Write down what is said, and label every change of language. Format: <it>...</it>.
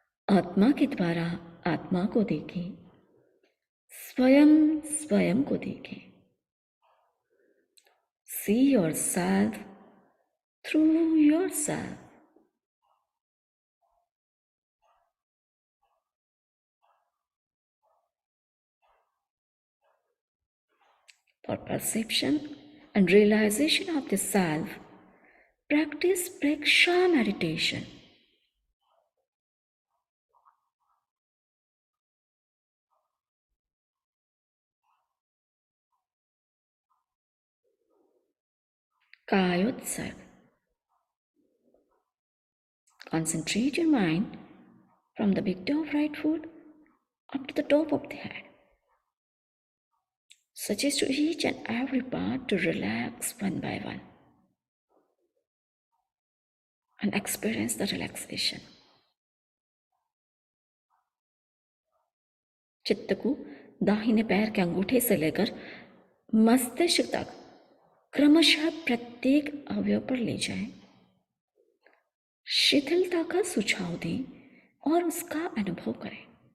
<hi>आत्मा के द्वारा आत्मा को देखें, स्वयं स्वयं को देखें.</hi> <en>See yourself through yourself. For perception and realization of the self, practice Preksha meditation. Kayotsar. Concentrate your mind from the big toe of right foot up to the top of the head. Suggest to each and every part to relax one by one and experience the relaxation.</en> <hi>चित्त को दाहिने पैर के अंगूठे से लेकर मस्तिष्क तक क्रमशः प्रत्येक अवयव पर ले जाएं. शिथिलता का सुझाव दें और उसका अनुभव करें.</hi>